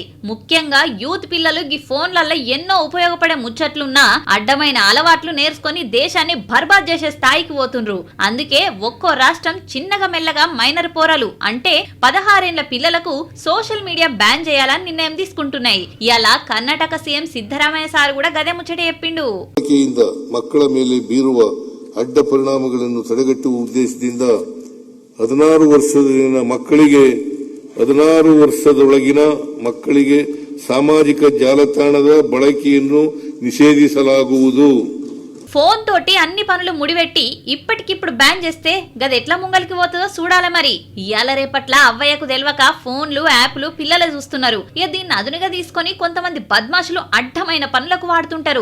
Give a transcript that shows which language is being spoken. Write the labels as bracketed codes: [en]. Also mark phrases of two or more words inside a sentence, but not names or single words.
[te] ముఖ్యంగా యూత్ పిల్లలు ఈ ఫోన్లలో ఎన్నో ఉపయోగపడే ముచ్చట్లున్నా అడ్డమైన అలవాట్లు నేర్చుకొని దేశాన్ని బర్బాద్ చేసే స్థాయికి పోతుండ్రు. అందుకే ఒక్కో రాష్ట్రం చిన్నగా మెల్లగా మైనర్ పోరాలు అంటే 16 ఏళ్ల పిల్లలకు సోషల్ మీడియా బ్యాన్ చేయాలని నిర్ణయం తీసుకుంటున్నాయి. ఇలా కర్ణాటక సీఎం సిద్దరామయ్య సారు కూడ గదే ముచ్చటే ఎప్పిండు. [kn] ಮಕ್ಕಳ ಮೇಲೆ ಬೀರುವ ಅಡ್ಡ ಪರಿಣಾಮಗಳನ್ನು ತಡೆಗಟ್ಟುವ ಉದ್ದೇಶದಿಂದ 16 ವರ್ಷದೊಳಗಿನ ಮಕ್ಕಳಿಗೆ ಸಾಮಾಜಿಕ ಜಾಲತಾಣದ ಬಳಕೆಯನ್ನು నిషేధిಸಲಾಗುವುದು. [te] ఫోన్ తోటి అన్ని పనులు ముడిపెట్టి ఇప్పటికిప్పుడు బ్యాన్ చేస్తే గది ఎట్లా ముంగలికి పోతుందో చూడాలి. మరి ఇయాల రేపట్ల అవ్వయ్యకు తెలియక ఫోన్లు యాప్లు పిల్లలే చూస్తున్నారు. ఇక దీన్ని అదునుగా తీసుకొని కొంతమంది బద్మాషులు అడ్డమైన పనులకు వాడుతుంటారు.